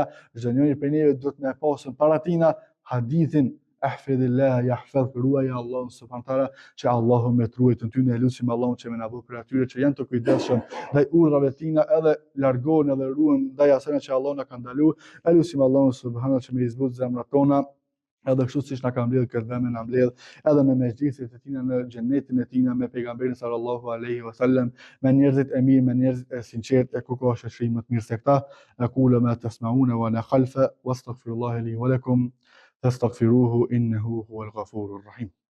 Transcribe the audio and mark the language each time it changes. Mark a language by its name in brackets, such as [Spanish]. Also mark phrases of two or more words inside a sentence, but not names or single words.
[Albanian] Çdo njeri prej neve duhet me pasur para tina hadithin [Arabic] احفظ الله يحفظك, [Albanian] ruaj Allahun [Arabic] سبحانه وتعالى, [Albanian] që Allahu me truajt ty, ne lutim Allahun që më na bëj për atyre që janë të kujdesshëm ndaj urdhrave tina, edhe largohen edhe ruhen ndaj asaj që Allahu na ka ndaluar. Ne lutim Allahun [Arabic] سبحانه وتعالى [Albanian] që më izbut zemrat tona, edhe kështu siç na ka mbledh këtë vend na mbledh edhe me mezhlisit e tina në xhenetin e tina me pejgamberin [Arabic] صلى الله عليه وسلم, [Albanian] me njerëzit e mirë, me njerëzit e sinqertë, e ku ka shoqëri më të mirë se këta. [Arabic] أقول ما تسمعون ولا خلف واستغفر الله لي ولكم فاستغفروه إنه هو الغفور الرحيم.